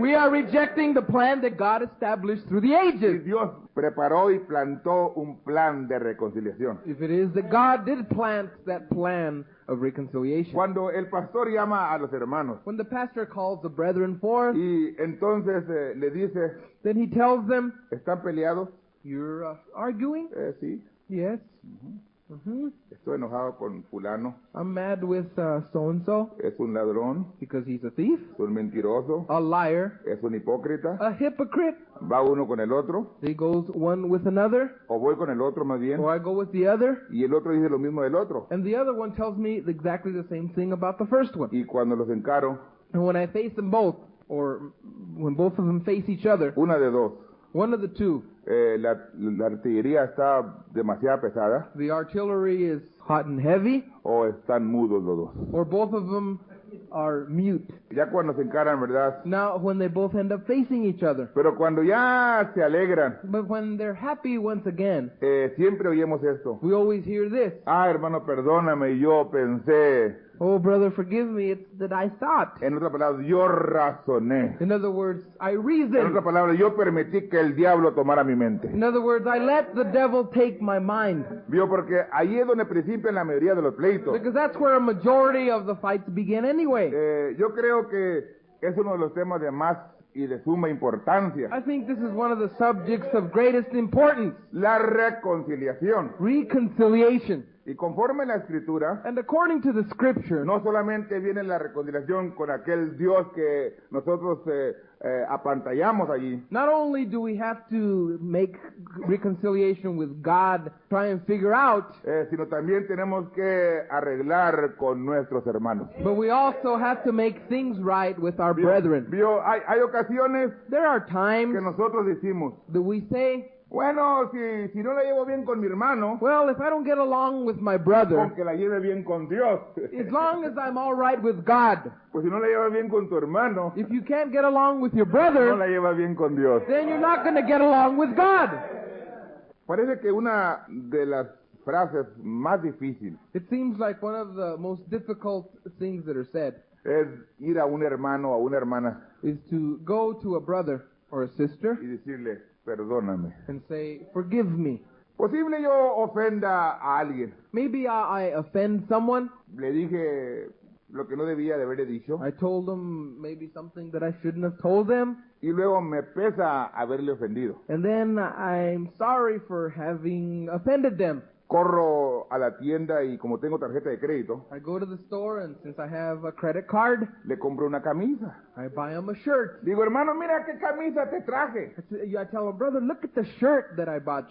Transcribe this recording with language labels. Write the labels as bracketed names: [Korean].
[English] we are rejecting the plan that God established through the [Spanish] Y [English] ages. [Spanish] Dios preparó y plantó un plan de reconciliación. [English] if it is that God did plant that plan of reconciliation. [Spanish] Cuando el pastor llama a los hermanos [English] When the pastor calls the brethren forth, [Spanish] y entonces le dice, [English] then he tells them, [Spanish] ¿están peleados? [English] you're arguing? [Spanish] Sí, [English] Yes. Mhm. [Spanish] estoy enojado con fulano, [English] I'm mad with so-and-so [Spanish] es un ladrón, [English] because he's a thief, [Spanish] es un mentiroso, [English] a liar, [Spanish] es un hipócrita. [English] a hypocrite. [Spanish] Va uno con el otro, [English] He goes one with another, [Spanish] o voy con el otro más bien, [English] or I go with the other, [Spanish] y el otro dice lo mismo del otro. [English] and the other one tells me exactly the same thing about the first one. [Spanish] Y cuando los encaro, [English] And when I face them both, or when both of them face each other, [Spanish] una de dos, [English] one of the two, [Spanish] la artillería está demasiado pesada, [English] the artillery is hot and heavy, [Spanish] o están mudos los dos. [English] or both of them are mute. [Spanish] Ya cuando se encaran, ¿verdad? [English] Now, when they both end up facing each other. [Spanish] Pero cuando ya se alegran, [English] But when they're happy once again, [Spanish] siempre oímos esto. [English] we always hear this. [Spanish] Ah, hermano, perdóname, yo pensé. [English] Oh, brother, forgive me, it's that I thought. [Spanish] En otras palabras, yo razoné. [English] In other words, I [Spanish] En [English] reasoned. [Spanish] otras palabras, yo permití que el diablo tomara mi mente. [English] In other words, I let the devil take my mind. [Spanish] Vio, porque ahí es donde principian la mayoría de los pleitos. [English] Because that's where a majority of the fights begin anyway. [Spanish] Yo creo que es uno de los temas de más y de suma importancia. [English] I think this is one of the subjects of greatest importance. [Spanish] La reconciliación. [English] Reconciliation. [Spanish] Y conforme la Escritura, [English] And according to the scripture, [Spanish] no solamente viene la reconciliación con aquel Dios que nosotros apantallamos allí, [English] not only do we have to make reconciliation with God, try and figure out, [Spanish] sino también tenemos que arreglar con nuestros hermanos. [English] but we also have to make things right with our brethren. [Spanish] Vio, hay ocasiones [English] There are [Spanish] que [English] times [Spanish] nosotros decimos, [English] that we say, [Spanish] bueno, si no la llevo bien con mi hermano, [English] well, if I don't get along with my brother, [Spanish] con que la lleve bien con Dios. [English] as long as I'm all right with God, [Spanish] Pues si no la llevas bien con tu hermano, [English] if you can't get along with your [Spanish] no [English] brother, [Spanish] la llevas bien con Dios. [English] then you're not going to get along with God. [Spanish] Parece que una de las frases más difíciles [English] It seems like one of the most difficult things that are said [Spanish] es ir a un hermano o a una hermana [English] is to go to a brother or a sister [Spanish] y decirle, perdóname. [English] and say, forgive me. [Spanish] Posible yo ofenda a alguien. [English] Maybe I offend someone. [Spanish] Le dije lo que no debía de haberle dicho [English] I told them maybe something that I shouldn't have told them. [Spanish] y luego me pesa haberle ofendido. [English] And then I'm sorry for having offended them. [Spanish] Corro a la tienda y como tengo tarjeta de crédito, [English] I go to the store and since I have a credit card, [Spanish] le compro una camisa. [English] I buy them a shirt. [Spanish] Digo, hermano, mira qué camisa te traje. [English] I tell them, brother, look at the shirt that I bought